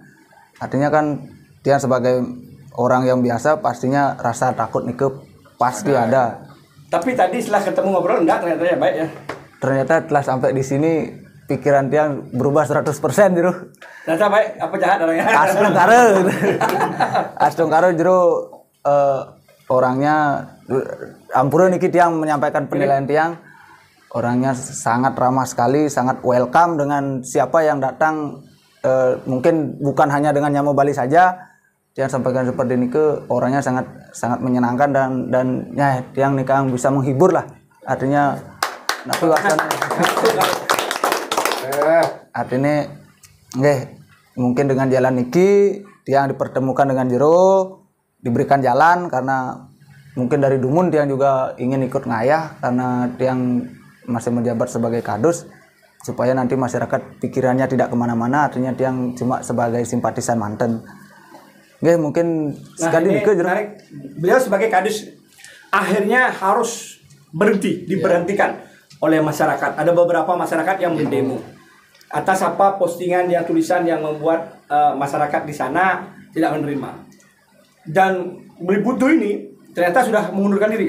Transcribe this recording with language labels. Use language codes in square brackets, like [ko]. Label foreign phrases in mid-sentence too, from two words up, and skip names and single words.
[id] Artinya kan Tiang sebagai orang yang biasa pastinya rasa takut nih pasti ada. Tapi tadi setelah ketemu ngobrol enggak, ternyata ya baik ya. Ternyata setelah sampai di sini pikiran tiang berubah 100% jero. Ternyata baik apa jahat orangnya? Astung karo. Astung karo jero orangnya [ban] ampura niki [id] tiang menyampaikan penilaian tiang. Orangnya sangat ramah sekali, sangat welcome dengan siapa yang datang. Mungkin bukan hanya dengan Nyamo Bali saja. Tiang sampaikan seperti ini ke orangnya sangat sangat menyenangkan dan ya tiang nikah bisa menghibur lah. Artinya [ban] napi wasana. [id] Artinya nggih mungkin dengan jalan niki tiang dipertemukan dengan jero, diberikan jalan karena mungkin dari Dumun tiang juga ingin ikut ngayah karena tiang masih menjabat sebagai kadus supaya nanti masyarakat pikirannya tidak kemana-mana, artinya tiang cuma sebagai simpatisan manten. Nggih mungkin sekali niki jero. Beliau sebagai kadus akhirnya harus diberhentikan oleh masyarakat. Ada beberapa masyarakat yang mendemo atas apa postingan yang tulisan yang membuat masyarakat di sana tidak menerima. Dan Butuh ini ternyata sudah mengundurkan diri ya.